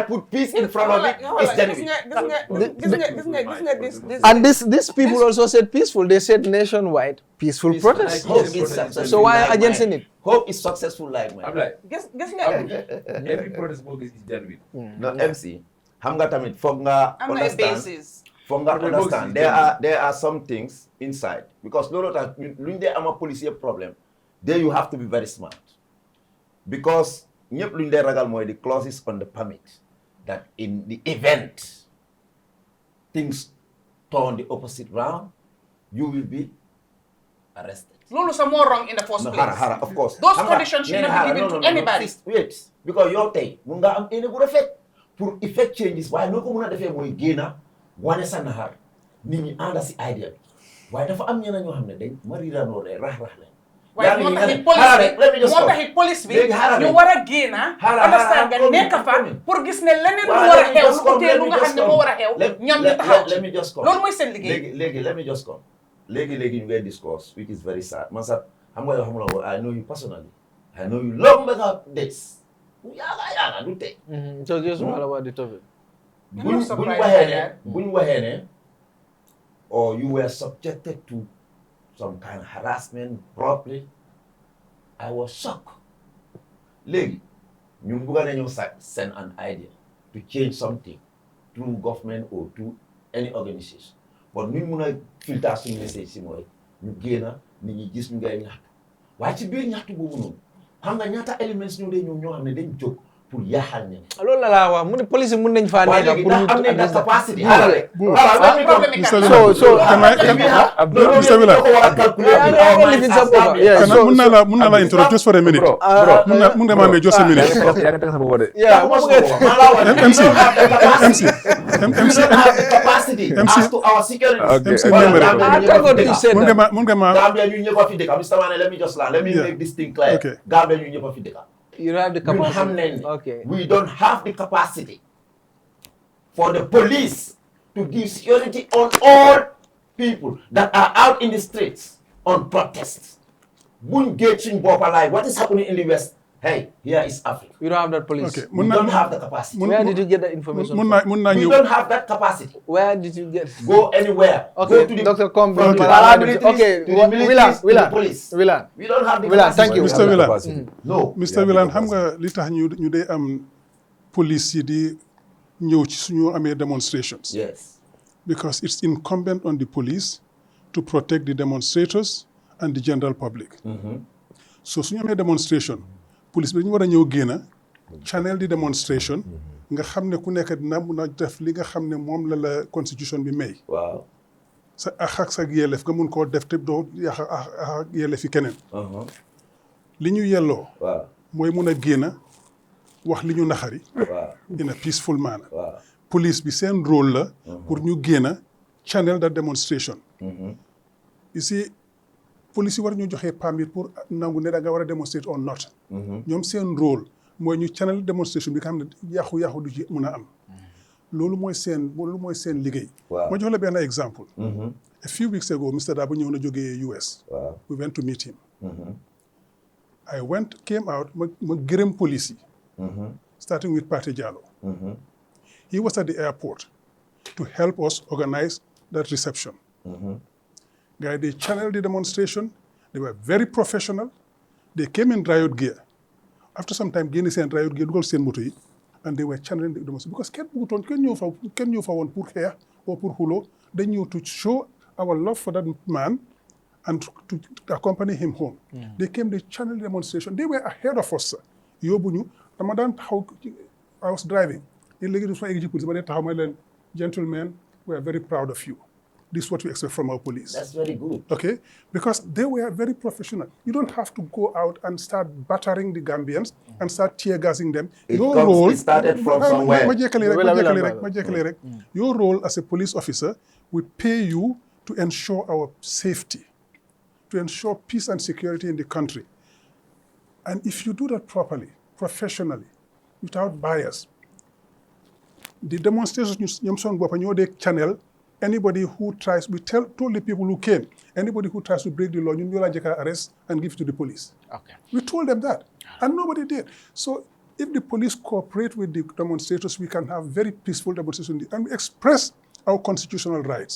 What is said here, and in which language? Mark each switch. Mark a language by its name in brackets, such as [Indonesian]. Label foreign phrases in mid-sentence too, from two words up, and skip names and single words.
[English] I put peace in front of it, it's genuine. And these people also said peaceful. They said nationwide peaceful protest. Hope is successful. So why like against mine. it? Hope is successful like mine. I'm like, every protest is genuine. No, [Wolof] MC. Xam nga tamit foog nga am na [English] understand. basis. [Wolof] Foog nga [English] But the understand. box is There are some things inside because [Wolof] loolu tax luñ dee ama [English] police problem. There you have to be very smart because [Wolof] ñëpp luñ dee ragal mooy [English] the clauses on the permit that in the event things turn the opposite round, you will be arrested. [Wolof] Loolu sa moo [English] wrong in the first No, place. hara, of course. Those [Wolof] Xam nga, [English] conditions should [Wolof] nee [English] not [Wolof] na [English] be given [Wolof] hara, [English] to anybody. Wait, because [Wolof] yow tey mun nga am ene bu rafet pour [English] effect changes [Wolof] waaye noo ko mun a defee mooy génna wane sa naxar nit ñi ànda si idea bi waaye dafa am ñeneen ñoo xam ne dañ mariranoo de rax leen. waaye moo taxit police bi ñu war a génna understand nga nekk fa pour gis ne leneen lu war a xew lu utee lu nga xam ne moo war a xew ñoom ñu taxaw ci loolu mooy seen liggéey. léegi [English] let me just come [Wolof] léegi ñu ngay [English] discourse which is very sad [Wolof] man sax xam nga yoo xam la [English] I know you personally I know you long about this [Wolof] yaaga du tey. [English] So just all about the topic. [Wolof] buñ waxee ne [English] or you were subjected to some kind of harassment probably I was shocked. [Wolof] Léegi ñu bëgg nañu [English] send an idea to change something through government or through any organization [Wolof] but ñu mun a filter suñu message si mooy ñu génna nit ñi gis ñu ngay ñaxtu waaye ci biir ñaxtu boobu noonu xam nga ñaata elements ñoo dee ñoo xam ne dañ jóg pour yaaxal ñeneen. loolu la laa wax mu ne police mun nañ faa nekk pour ñu am nañ la capacity. mun naa la [English] interrupt just for a minute. [Wolof] mun nga maa may [English] just a minute. [Wolof] mun nga maa. Gambia ñu ñëpp a fi dëkk Mr. [English] Manneh let me just let me make this thing clear. [Wolof] Gambia ñu ñëpp a fi dëkk. [English] You don't have the capacity. Okay. We don't have the capacity for the police to give security on all people that are out in the streets on protests. What is happening in the West? Hey, here is Africa. We don't have that police. Okay. We don't have the capacity. Where did you get that information from? We don't have that capacity. Where did you get? Go anywhere. Okay, Go to the Dr. Combe. Okay, Willan. We don't have the Willan, thank you. Mr. Willan. No. Mr. [Wolof] Willan, xam nga li tax ñu dee am police yi di ñëw ci suñu amee demonstrations. [English] Yes. Because it's incumbent on the police to protect the demonstrators and the general public. [Wolof] So suñu amee demonstration police bi dañu war a ñëw génn channel di demonstration nga xam ne ku nekk dina mun a def li nga xam ne moom la constitution bi may. Waaw. sa ak sa yelleef nga mun koo def te doo yàq ak yelleef yi keneen. li ñu yelloo. Waaw. mooy mun a génn wax li ñu naxari. Waaw. [English] in a peaceful manner. [Wolof] Waaw. police bi seen rôle la. pour ñu génn [English] channel that demonstration. [Wolof] ici police yi war ñu joxe permit pour nangu ne da nga war a demonstrate or not. ñoom seen rôle mooy ñu channel demonstration bi nga xam ne yàqu-yàqu du ci mun a am. loolu mooy seen liggéey. Waaw. ma jox la benn exemple. [English] A few weeks ago Mr. [Wolof] Dabo ñëw na jógee US. Waaw. [English] We went to meet him. Came out [Wolof] ma gërëm police yi. [English] Starting with Pate Jallow. He was at the airport to help us organize that reception. Guys, they channeled the demonstration. They were very professional. They came in riot gear. After some time, [Wolof] génne seen [English] riot gear [Wolof] dugal seen moto yi [English] and they were channeling the demonstration because [Wolof] kenn ñëw fa woon pour xeex or pour xuloo dañ ñëw [English] to show our love for that man and to accompany him home. They came, they channeled the demonstration. They were ahead of us, sir. [Wolof] Yóbbuñu dama daan taxaw [English] I was driving. [Wolof] Léegi suma egg ci police ba dee taxaw may leen [English] gentlemen, we are very proud of you. This is what we expect from our police. That's very good. Okay? Because they were very professional. You don't have to go out and start battering the Gambians and start tear gassing them. It started from somewhere. [Wolof] Ma jekkali rek. [English] Your role as a police officer, we pay you to ensure our safety, to ensure peace and security in the country. And if you do that properly, professionally, without bias, the demonstrators [Wolof] ñoom seen bopp ñoo dee [English] channel anybody who tries, we told the people who came, anybody who tries to break the law, you will arrest and give it to the police. Okay. We told them that, and nobody did. So if the police cooperate with the demonstrators, we can have very peaceful demonstrations and we express our constitutional rights.